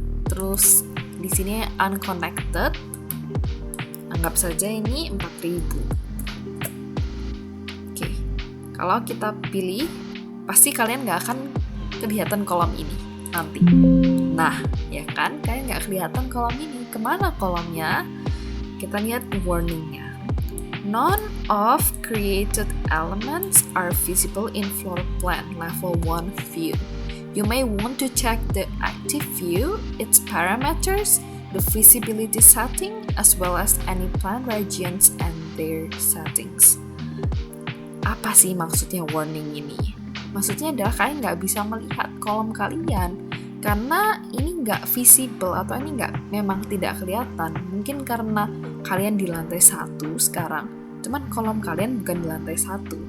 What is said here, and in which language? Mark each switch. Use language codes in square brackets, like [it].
[id] Terus di sini unconnected. Anggap saja ini 4000. Oke. Kalau kita pilih, pasti kalian nggak akan kelihatan kolom ini nanti. Nah, ya kan? Kalian nggak kelihatan kolom ini. Kemana kolomnya? Kita lihat warningnya. [en] None of created elements are visible in floor plan level 1 view. You may want to check the active view, its parameters, the visibility setting, as well as any plan regions and their settings. [id] Apa sih maksudnya warning ini? Maksudnya adalah kalian nggak bisa melihat kolom kalian karena ini nggak visible atau ini memang tidak kelihatan. Mungkin karena kalian di lantai 1 sekarang, cuman kolom kalian bukan di lantai 1.